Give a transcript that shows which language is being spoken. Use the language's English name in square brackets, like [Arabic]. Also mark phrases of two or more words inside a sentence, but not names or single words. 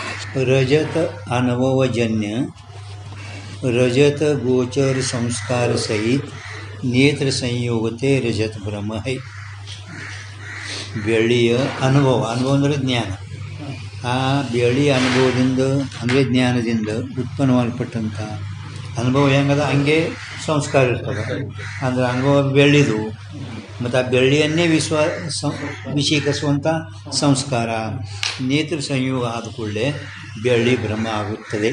[Hindi] रजत अनुभवजन्य रजत गोचर संस्कार सहित नेत्र संयोगते रजत ब्रह्म है. [Kannada] ಬೆಳ್ಳಿಯ ಅನುಭವ ಅಂದರೆ ಜ್ಞಾನ. ಆ ಬೆಳ್ಳಿಯ ಅನುಭವದಿಂದ ಅಂದರೆ ಜ್ಞಾನದಿಂದ ಉತ್ಪನ್ನವಾಗಲ್ಪಟ್ಟಂಥ ಅನುಭವ ಹೆಂಗದ ಹಂಗೆ ಸಂಸ್ಕಾರ ಇರ್ತದೆ. ಅಂದರೆ ಅನುಭವ ಬೆಳ್ಳಿದು ಮತ್ತು ಆ ಬೆಳ್ಳಿಯನ್ನೇ ವಿಷೀಕರಿಸುವಂಥ ಸಂಸ್ಕಾರ ನೇತ್ರ ಸಂಯೋಗ ಆದ ಕೂಡಲೇ ಬೆಳ್ಳಿ ಭ್ರಮ ಆಗುತ್ತದೆ.